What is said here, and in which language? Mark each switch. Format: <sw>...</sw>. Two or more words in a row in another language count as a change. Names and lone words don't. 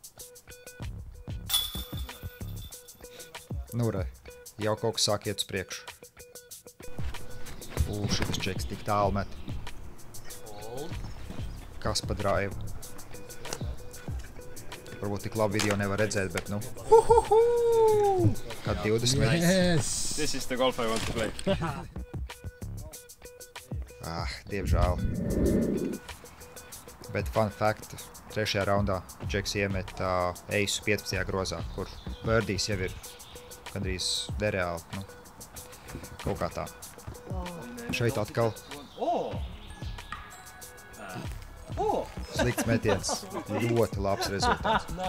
<lv>Nu, re, jau kaut kas sāk iet uz priekšu. Šitas čeks tik tālu met. Kas pa drive? Varbūt tik labi video nevar redzēt, bet nu. Kad 20 metri.</lv> <en>This is the golf I want to play.</en> <lv>Diemžēl. Bet</lv> <en>fun fact,</en> <lv>3. raundā Džeks iemet eisu 15. grozā, kur birdies jau ir gandrīz nereāli, nu, kaut kā tā. Šeit atkal slikts metiens, ļoti labs rezultāts.</lv>